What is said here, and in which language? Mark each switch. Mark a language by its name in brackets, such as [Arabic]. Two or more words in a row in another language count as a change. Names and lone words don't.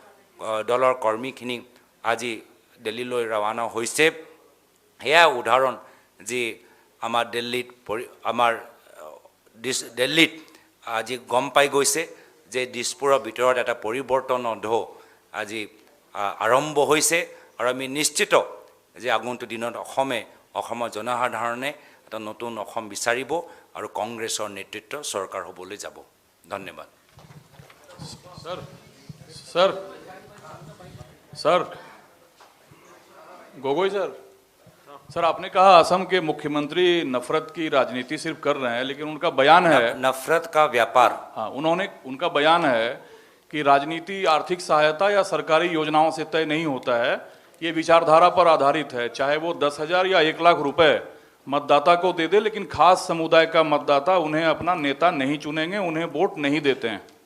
[Assamese] দলৰ কৰ্মীখিনি আজি দিল্লীলৈ ৰাওনা হৈছে সেয়া উদাহৰণ যি আমাৰ দিল্লীত আজি গম পাই গৈছে যে দিছপুৰৰ ভিতৰত এটা পৰিৱৰ্তনৰ ঢৌ আজি আৰম্ভ হৈছে আৰু আমি নিশ্চিত যে আগন্তুক দিনত অসমৰ জনসাধাৰণে এটা নতুন অসম বিচাৰিব আৰু কংগ্ৰেছৰ নেতৃত্ব চৰকাৰ হ'বলৈ যাব ধন্যবাদ [Hindi] सर गोगोई सर आपने कहा असम के मुख्यमंत्री नफरत की राजनीति सिर्फ कर रहे हैं लेकिन उनका बयान है नफरत का व्यापार हाँ उनका बयान है कि राजनीति आर्थिक सहायता या सरकारी योजनाओं से तय नहीं होता है ये विचारधारा पर आधारित है चाहे वो 10,000 या 1 लाख रुपए मतदाता को दे दे लेकिन खास समुदाय का मतदाता उन्हें अपना नेता नहीं चुनेंगे उन्हें वोट नहीं देते हैं